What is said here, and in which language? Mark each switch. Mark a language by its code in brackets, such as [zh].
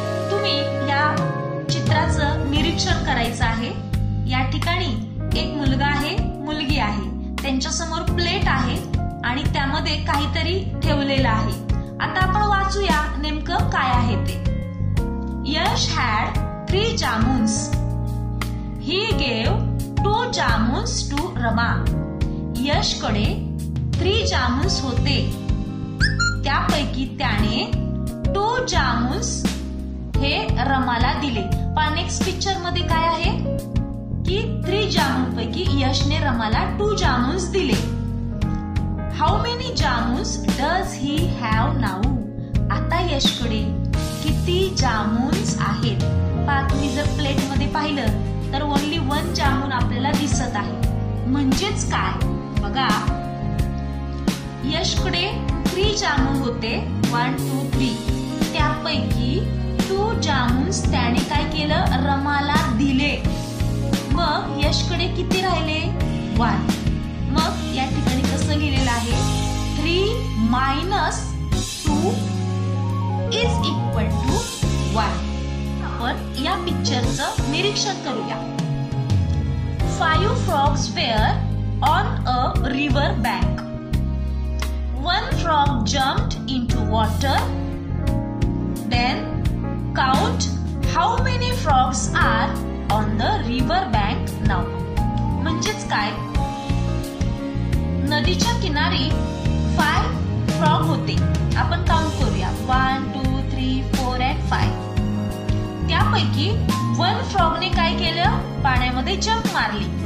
[mr] तुम्ही या चित्राचं निरीक्षण करायचं आहे। या ठिकाणी एक मुलगा आहे, मुलगी आहे, त्यांच्या समोर प्लेट आहे आणि त्यामध्ये काहीतरी ठेवलेलं आहे। आता आपण वाचूया नेमकं काय आहे ते। [en] Yash had 3 jamuns. He gave 2 jamuns to Rama. [mr] यशकडे 3 jamuns होते, त्यापैकी त्याने 2 जामुन्स हे रमाला दिले। पण नेक्स्ट पिक्चर मध्ये काय आहे की 3 जामुन पैकी यशने रमाला 2 जामुन्स दिले। [en] How many jamuns does he have now? [mr] आता यशकडे किती जामुन्स आहेत? पहा, तुम्ही जर प्लेट मध्ये पाहिलं तर ओनली 1 जामुन आपल्याला दिसत आहे। म्हणजेच काय बघा, यशकडे 3 जामुन होते, 1 2 3, त्यापैकी 2 जामुन्स त्याने काय केलं, रमाला दिले। मग यशकडे किती राहिले, 1। मग या ठिकाणी कसं लिहिलेलं आहे, [en] 3 minus 2 is equal to 1। [mr] आपण या पिक्चरचं निरीक्षण करूया। [en] 5 frogs were on a river bank. 1 frog jumped into water. Then count how many frogs are on the river bank now. [mr] म्हणजेच काय, नदीच्या किनारी 5 फ्रॉग होते। आपण काउंट करूया, 1 2 3 4 and 5। त्यापैकी 1 फ्रॉगने काय केलं, पाण्यामध्ये जंप मारली।